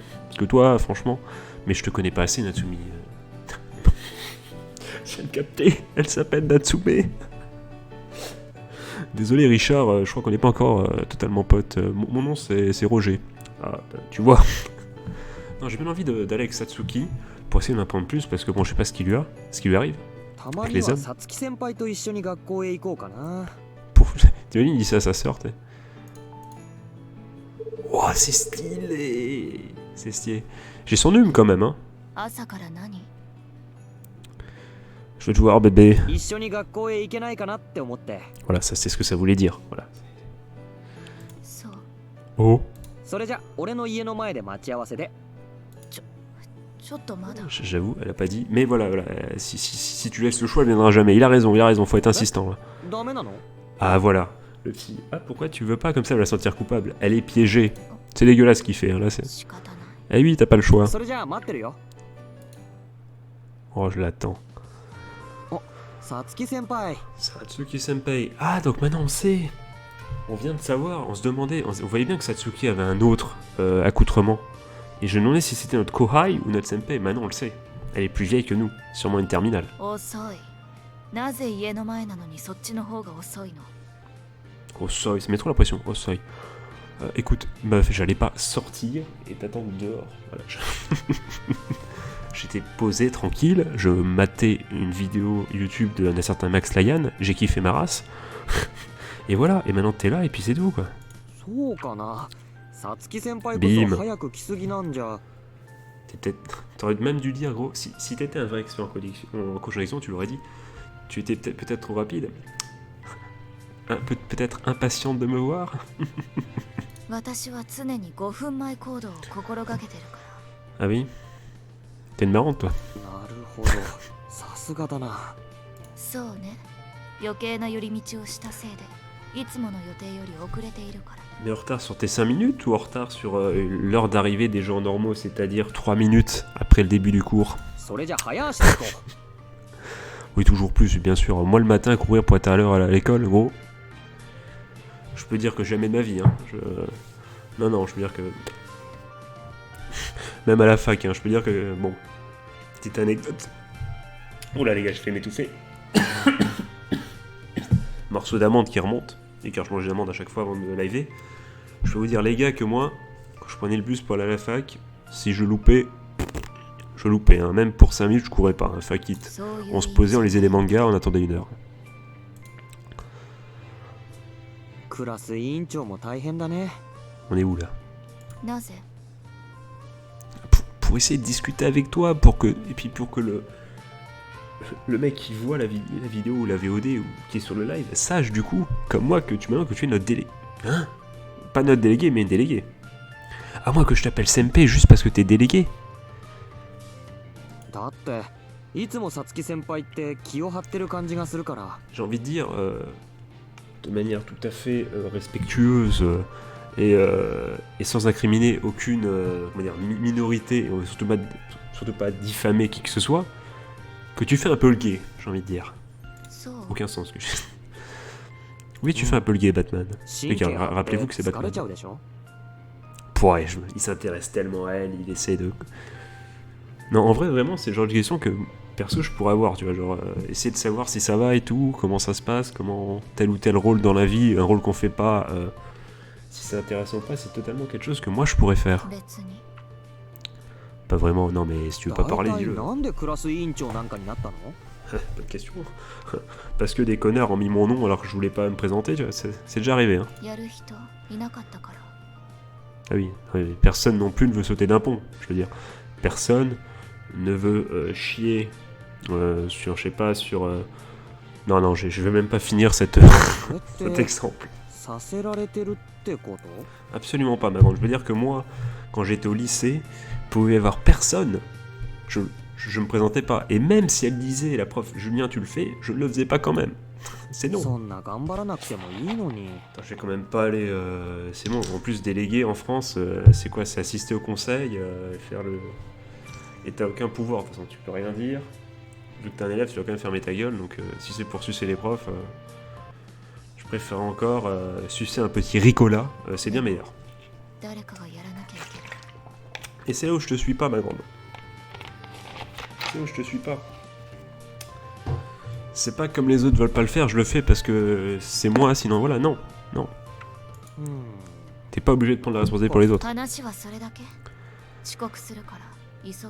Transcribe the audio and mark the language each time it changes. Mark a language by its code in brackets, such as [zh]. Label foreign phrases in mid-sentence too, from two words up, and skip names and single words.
[fr] Parce que toi, franchement, mais je te connais pas assez, Natsumi. Je viens de capter, elle s'appelle Natsume. Désolé, Richard, je crois qu'on n'est pas encore totalement potes. Mon nom, c'est Roger. Ah, tu vois. Non, j'ai bien envie d'aller avec Satsuki pour essayer d'en apprendre plus, parce que bon, je sais pas ce qui lui arrive. [ja] たまにはさつき先輩と一緒に学校へ行こうかな。 [fr] T'imagines, il dit ça à sa sœur, t'es. Oh, c'est stylé. C'est stylé. J'ai son hume quand même, hein. [ja] 朝から何 [fr] Je veux te voir, bébé. [ja] 一緒に学校へ行けないかなって思って。 [fr] Voilà, ça c'est ce que ça voulait dire. Voilà. [ja] そう [fr] Oh. [ja] それじゃ俺の家の前で待ち合わせで。ちょっとまだ [fr] J'avoue, elle a pas dit. Mais voilà. Si tu laisses le choix, elle viendra jamais. Il a raison, faut être insistant. Là. [ja] ダメなの？ [fr] Ah, voilà. Le petit. Ah, pourquoi tu veux pas? Comme ça, elle va se sentir coupable. Elle est piégée. C'est dégueulasse ce qu'il fait, hein, là. [ja] 仕方ない [fr] Eh oui, t'as pas le choix. [ja] それじゃあ待ってるよ。 [fr] Oh, je l'attends. [ja] さつき先輩。 [fr] Satsuki Senpai. Ah, donc maintenant on sait. On vient de savoir, on se demandait, on voyait bien que Satsuki avait un autre accoutrement. Et je me demandais si c'était notre Kohai ou notre Senpai. Maintenant on le sait. Elle est plus vieille que nous, sûrement une terminale. [ja] 遅いなぜ家の前なのにそっちの方が遅いの [fr] Osoi, ça met trop la pression, Osoi. Écoute, meuf, j'allais pas sortir et t'attendre dehors. Voilà, J'étais posé, tranquille, je matais une vidéo YouTube d'un certain Max Layan, j'ai kiffé ma race. Et voilà, et maintenant t'es là et puis c'est tout, quoi. [ja] そうかな。さつき先輩こ [fr] Bim. [ja] そ早く来すぎなんじゃ。 [fr] T'aurais même dû dire, gros, si t'étais un vrai expert en coach en action, tu l'aurais dit. Tu étais peut-être trop rapide. Peut-être impatiente de me voir. [ja] 私は常に5分前行動を心がけてるから [fr] Ah oui? T'es une marrante, toi. [ja] なるほど。さすがだな。そうね余計な寄り道をしたせいでいつもの予定より遅れているから [fr] Mais en retard sur tes 5 minutes ou en retard sur l'heure d'arrivée des gens normaux, c'est-à-dire 3 minutes après le début du cours? [ja] それじゃ早足で行こう。 [fr] Oui, toujours plus, bien sûr. Moi, le matin, courir pour être à l'heure à l'école, gros. Je peux dire que jamais de ma vie, hein. Non, je peux dire que... Même à la fac, hein, je peux dire que, bon, petite anecdote. Oula les gars, je fais m'étouffer. Morceau d'amande qui remonte, et car je mange d'amande à chaque fois avant de liver. Je peux vous dire les gars que moi, quand je prenais le bus pour aller à la fac, si je loupais, hein. Même pour 5 minutes je courais pas, hein, [en] fac it. [fr] On se posait, on lisait des mangas, on attendait 1 heure. [ja] クラス委員長も大変だね。 [fr] On est où là? [ja] なぜ [fr] pour essayer de discuter avec toi, pour que le mec qui voit la vidéo ou la VOD ou qui est sur le live sache du coup, comme moi, que tu es notre délégué. Hein? Pas notre délégué, mais une déléguée. À moins que je t'appelle Senpai juste parce que t'es délégué. [ja] だっていつもさつき先輩って気を張ってる感じがするから。 [fr] J'ai envie de dire, de manière tout à fait respectueuse et sans incriminer aucune minorité, et surtout pas diffamer qui que ce soit, que tu fais un peu le gay, j'ai envie de dire. [ja] そう [fr] Aucun sens que je... Oui, tu fais un peu le gay, Batman. [ja] 神経 [fr] rappelez-vous que c'est [ja] 疲れ [fr] Batman. [ja] ちゃうでしょ。 [fr] Ouais, il s'intéresse tellement à elle, il essaie de... Non, en vrai, vraiment, c'est le genre de question que, perso, je pourrais avoir, tu vois, genre, essayer de savoir si ça va et tout, comment ça se passe, comment tel ou tel rôle dans la vie, un rôle qu'on fait pas, si c'est intéressant ou pas, c'est totalement quelque chose que moi, je pourrais faire. [ja] 別に [fr] Pas vraiment, non, mais si tu veux pas parler, [ja] 大体 [fr] dis-le. [ja] なんでクラス委員長なんかになったの？ [fr] Bonne question. Parce que des connards ont mis mon nom alors que je voulais pas me présenter, tu vois, c'est déjà arrivé, hein. [ja] やる人いなかったから [fr] Ah oui, personne non plus ne veut sauter d'un pont, je veux dire. Personne ne veut chier sur, je sais pas, sur... Non, je vais même pas finir cet [ja] それっ [fr] cet [ja] て [fr] exemple. [ja] させられてるってこと？ [fr] Absolument pas, ma grande. Je veux dire que moi, quand j'étais au lycée, il pouvait y avoir personne. Je me présentais pas. Et même si elle disait, la prof, Julien, tu le fais, je ne le faisais pas quand même. C'est non. [ja] そんな頑張らなくてもいいのに。 [fr] Attends, je vais quand même pas aller... C'est bon, en plus, délégué en France, c'est quoi? C'est assister au conseil, et faire le... Et t'as aucun pouvoir, de toute façon, tu peux rien dire. Vu que t'es un élève, tu dois quand même fermer ta gueule, donc si c'est pour sucer les profs, je préfère encore sucer un petit Ricola, c'est bien meilleur. [ja] 誰かがやらなきゃいけない [fr] Et c'est là où je te suis pas, ma grande. C'est là où je te suis pas. C'est pas comme les autres veulent pas le faire, je le fais parce que c'est moi, sinon voilà, non. [ja] うん。 [fr] T'es pas obligé de prendre la responsabilité pour les autres. [ja] 話はそれだけ遅刻するから急ぐ